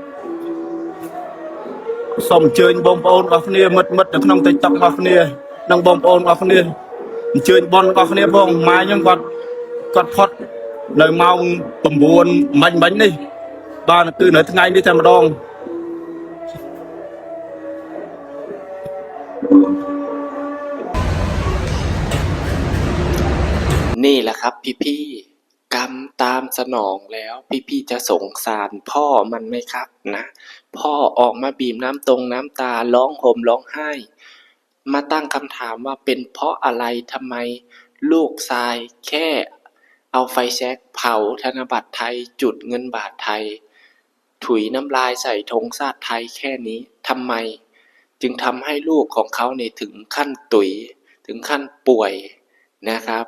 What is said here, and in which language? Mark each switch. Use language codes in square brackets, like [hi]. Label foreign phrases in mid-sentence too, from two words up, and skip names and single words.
[km] សូមអញ្ជើញបងប្អូនរបស់គ្នាមិត្តនៅក្នុង TikTok របស់គ្នានិងបងប្អូនរបស់គ្នាអញ្ជើញបងរបស់គ្នាផងម៉ែខ្ញុំគាត់ផុតនៅម៉ោង9មិញនេះបាទគឺនៅថ្ងៃនេះតែម្ដង [th] นี่แหละครับพี่ๆกรรมตามสนองแล้วพี่ๆจะสงสารพ่อมันไหมครับนะ พ่อออกมาบีบน้ำตาร้องห่มร้องไห้มาตั้งคำถามว่าเป็นเพราะอะไรทำไมลูกชายแค่เอาไฟแช็กเผาธนบัตรไทยจุดเงินบาทไทยถุยน้ำลายใส่ธงชาติไทยแค่นี้ทำไมจึงทำให้ลูกของเขาเนี่ยถึงขั้นตุ๋ยถึงขั้นป่วยนะครับ